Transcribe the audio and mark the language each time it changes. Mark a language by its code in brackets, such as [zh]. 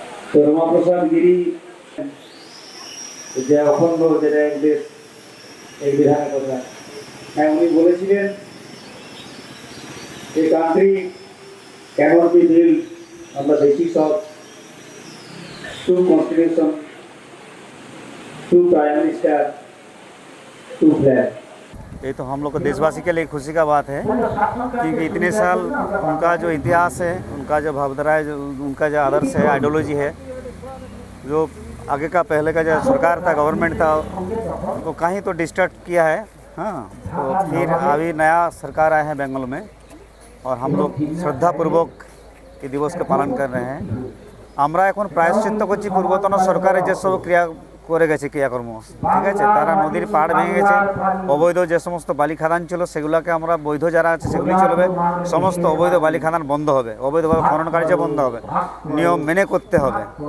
[bn] তো রমা প্রসাদ গিরি যে অখণ্ড, যেটা এক দেশ এই বিধানের কথা, হ্যাঁ উনি বলেছিলেন যে country [en] cannot be built on the basis of two constitution, two prime minister, two flag। [hi] ये तो हम लोग को देशवासी के लिए खुशी का बात है, क्योंकि इतने साल उनका जो इतिहास है, उनका जो भावधारा है, जो उनका जो आदर्श है, आइडियोलॉजी है, जो आगे का पहले का जो सरकार था, गवर्नमेंट था, उनको कहीं तो डिस्टर्ब किया है। हाँ, तो फिर अभी नया सरकार आया है बेंगल में, और हम लोग श्रद्धापूर्वक [bn] এই দিবসকে পালন [hi] कर रहे हैं। [bn] আমরা এখন প্রায়শ্চিত্ত করছি পূর্বতন সরকারের যেসব ক্রিয়া করে গেছে, ক্রিয়াকর্ম, ঠিক আছে, তারা নদীর পাড় ভেঙে গেছে, অবৈধ যে সমস্ত বালি খাদান ছিল সেগুলোকে আমরা বৈধ যারা আছে সেগুলি চলবে, সমস্ত অবৈধ বালি খাদান বন্ধ হবে, অবৈধভাবে খনন কার্য বন্ধ হবে, নিয়ম মেনে করতে হবে।